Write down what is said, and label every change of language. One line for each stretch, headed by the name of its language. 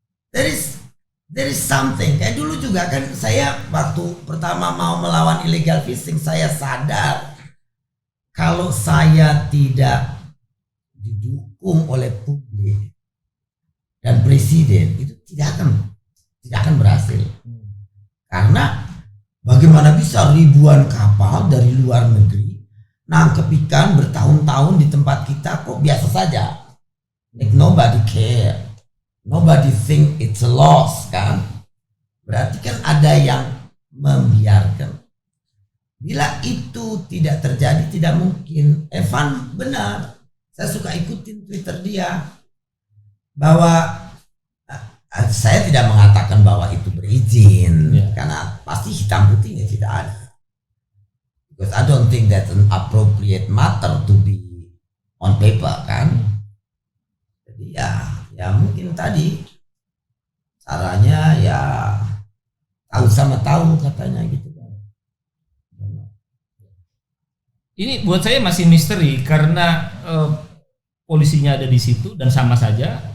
English: There is something.
Indonesian: Kayak dulu juga kan saya waktu pertama mau melawan illegal fishing, saya sadar kalau saya tidak didukung oleh publik dan presiden itu tidak akan berhasil. Karena bagaimana bisa ribuan kapal dari luar negeri nangkep ikan bertahun-tahun di tempat kita kok biasa saja.
English: Like nobody care. Nobody think it's a loss kan.
Indonesian: Berarti kan ada yang membiarkan. Bila itu tidak terjadi tidak mungkin. Evan benar. Saya suka ikutin Twitter dia. Bahwa saya tidak mengatakan bahwa itu berizin. Karena pasti hitam putihnya tidak ada.
English: Because I don't think that's an appropriate matter to be on paper kan.
Indonesian: Jadi ya mungkin tadi caranya ya tahu sama tahu katanya gitu kan. Ini buat saya masih misteri karena polisinya ada di situ dan sama saja.